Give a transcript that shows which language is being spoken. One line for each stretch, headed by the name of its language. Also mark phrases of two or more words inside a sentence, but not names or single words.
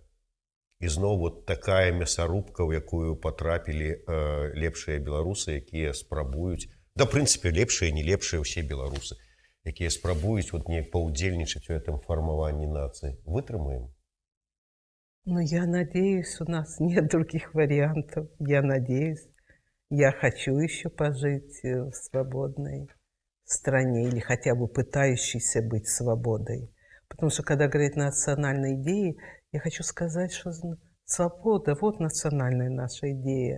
Belarusian: І зноў
Russian: вот такая
Belarusian: мясарубка, у якую патрапілі лепшыя беларусы, якія спрабуюць, да, в прынцыпе, лепшыя, не лепшыя ўсе беларусы, якія спрабуюць неяк паўдзельнічаць у гэтым фармаванні нацыі. Вытрымаем?
Russian: Ну, я надеюсь, у нас нет других вариантов. Я надеюсь. Я хочу еще пожить в свободной стране или хотя бы пытающейся быть свободой. Потому что, когда говорят национальные идеи, я хочу сказать, что свобода, вот национальная наша идея.